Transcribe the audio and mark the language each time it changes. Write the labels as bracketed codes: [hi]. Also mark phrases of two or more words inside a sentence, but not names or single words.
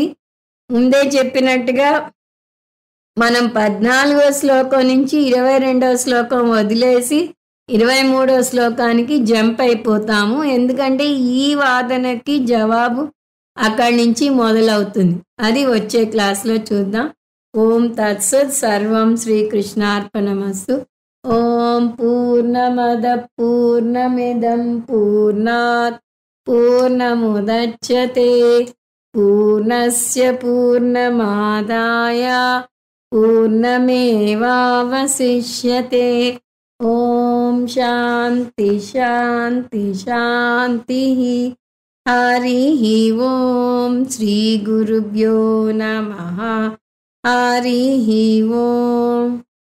[te] ముందే చెప్పినట్టుగా మనం 14వ శ్లోకం నుంచి 22వ శ్లోకం వదిలేసి 23వ శ్లోకానికి జంప్ అయిపోతాము. ఎందుకంటే ఈ వాదనకి జవాబు అక్కడి నుంచి మొదలవుతుంది. అది వచ్చే క్లాస్లో చూద్దాం. [sa] ఓం తత్సత్. సర్వం శ్రీకృష్ణార్పణమస్తు. ఓం పూర్ణమద పూర్ణమిదం పూర్ణాత్ పూర్ణముదచ్యతే పూర్ణస్య పూర్ణమాదాయ పూర్ణమేవావశిష్యతే. ఓం శాంతి శాంతి శాంతి. హరి ఓం. శ్రీ గురుభ్యో నమః. హరి ఓం.